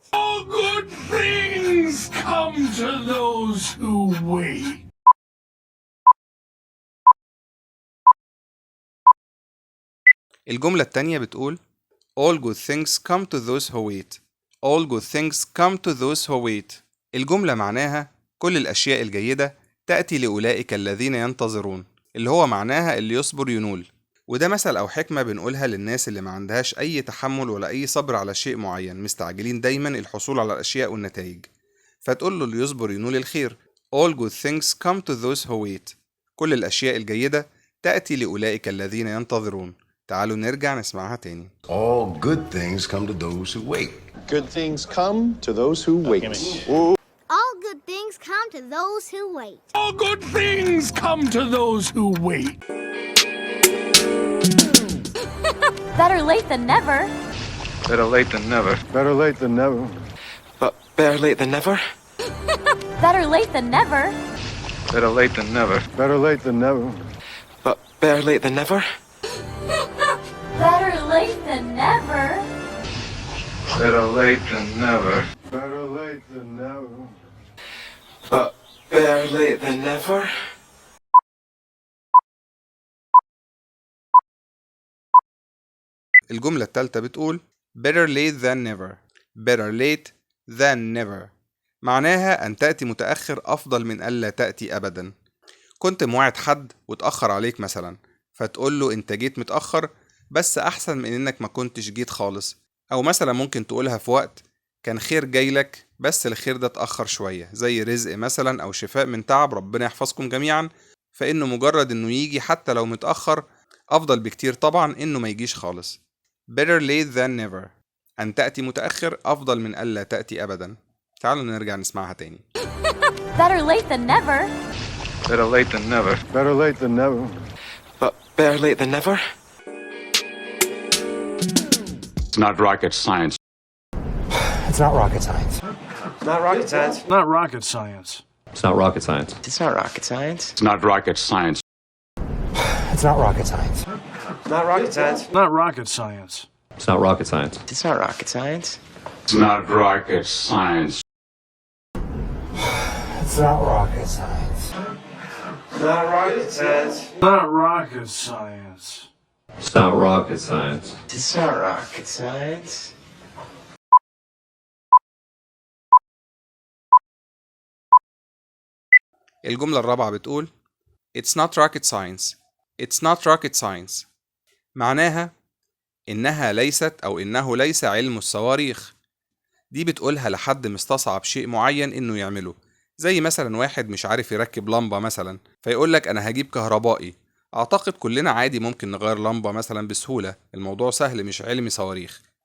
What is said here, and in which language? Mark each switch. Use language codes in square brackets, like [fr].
[en] All good things come to those who wait. [ar] الجملة التانية بتقول [en] All good things come to those who wait. All good things come to those who wait. [ar] الجملة معناها كل الأشياء الجيدة تأتي لأولئك الذين ينتظرون، اللي هو معناها اللي يصبر ينول. وده مثل أو حكمة بنقولها للناس اللي ما عندهاش أي تحمل ولا أي صبر على شيء معين، مستعجلين دايما الحصول على الأشياء والنتائج. فتقول له اللي يصبر ينول الخير. [en] All good things come to those who wait. [ar] كل الأشياء الجيدة تأتي لأولئك الذين ينتظرون. تعالوا نرجع نسمعها تاني. [en] All good things come to those who wait. Good things come to those who wait. All good things come to those who wait. All good things come to those who wait. Better late than never. Better late than never. Better late than never. But better late than never? Better late than never. Better late than never. Better late than never. But better late than never? Better late than never. Better late than never. Better late than never. But better late than never? [ar] الجملة التالتة بتقول [en] Better late than never. Better late than never. [ar] معناها أن تأتي متأخر أفضل من ألا تأتي أبدا. كنت موعد حد وتأخر عليك مثلا، فتقول له أنت جيت متأخر بس أحسن من إنك ما كنتش جيت خالص. أو مثلا ممكن تقولها في وقت كان خير جايلك بس الخير ده اتأخر شوية، زي رزق مثلا أو شفاء من تعب، ربنا يحفظكم جميعا. فإنه مجرد إنه يجي حتى لو متأخر أفضل بكتير طبعا إنه ما يجيش خالص. [en] Better late than never. [ar] أن تأتي متأخر أفضل من ألا تأتي أبدا. تعالوا نرجع نسمعها تاني. [en] Better late than never. Better late than never. Better late than never. But better late than never. It's not rocket science. It's not rocket science. Not rocket science. Not rocket science. It's not rocket science. It's not rocket science. It's not rocket science. It's not rocket science. Not rocket science. Not rocket science. It's not rocket science. It's not rocket science. It's not rocket science. It's not rocket science. Not rocket science. Not rocket science. It's not rocket science. It's not rocket science. [ar] الجملة الرابعة بتقول [en] It's not rocket science. It's not rocket science. [ar] معناها إنها ليست أو إنه ليس علم الصواريخ. دي بتقولها لحد مستصعب شيء معين إنه يعمله، زي مثلا واحد مش عارف يركب لمبة مثلا فيقولك أنا هجيب كهربائي. أعتقد كلنا عادي ممكن نغير لمبة مثلا بسهولة، الموضوع سهل مش علم صواريخ.